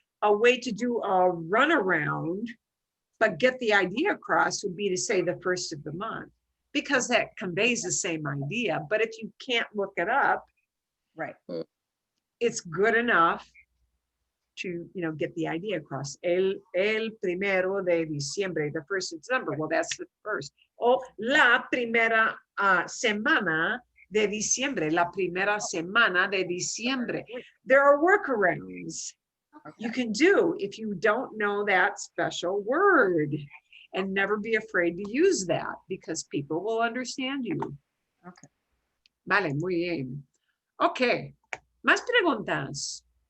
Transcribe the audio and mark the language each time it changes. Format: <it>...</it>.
<en>A way to do a runaround, but get the idea across would be to say the first of the month, because that conveys the same idea. But if you can't look it up, right. it's good enough to, you know, get the idea across.</en> <es>El primero de diciembre,</es> <en>the first of December. Well, that's the first.</en> <es>O la primera semana de diciembre, la primera semana de diciembre.</es> <en>There are workarounds you can do if you don't know that special word, and never be afraid to use that because people will understand you. Okay.</en> <es>Vale, muy bien. Okay, más preguntas.</es>